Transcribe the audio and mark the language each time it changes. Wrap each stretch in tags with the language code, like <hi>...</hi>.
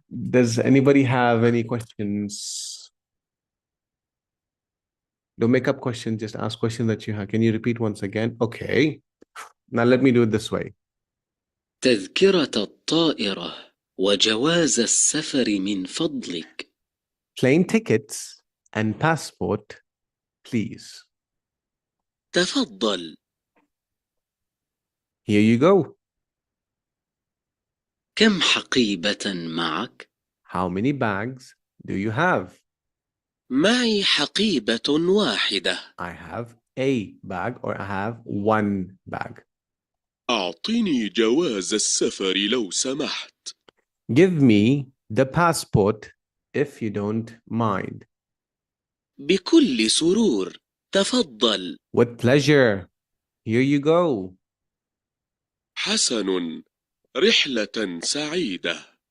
<en>Does anybody have any questions? Don't make up questions, just ask questions that you have. Can you repeat once again? Okay. Now let me do it this way.</en> <ar>تذكرة الطائرة وجواز السفر من فضلك.</ar> <en>Plane tickets and passport, please.</en> <ar>تفضل.</ar> <en>Here you go.</en> <ar>كم حقيبة معك؟</ar> <en>How many bags do you have?</en> <ar>معي حقيبة واحدة.</ar> <en>I have a bag, or I have one bag.</en> <ar>أعطني جواز السفر لو سمحت.</ar> <en>Give me the passport if you don't mind.</en> <ar>بكل سرور. تفضل.</ar> <en>With pleasure. Here you go.</en> <ar>حسن، رحلة سعيدة.</ar>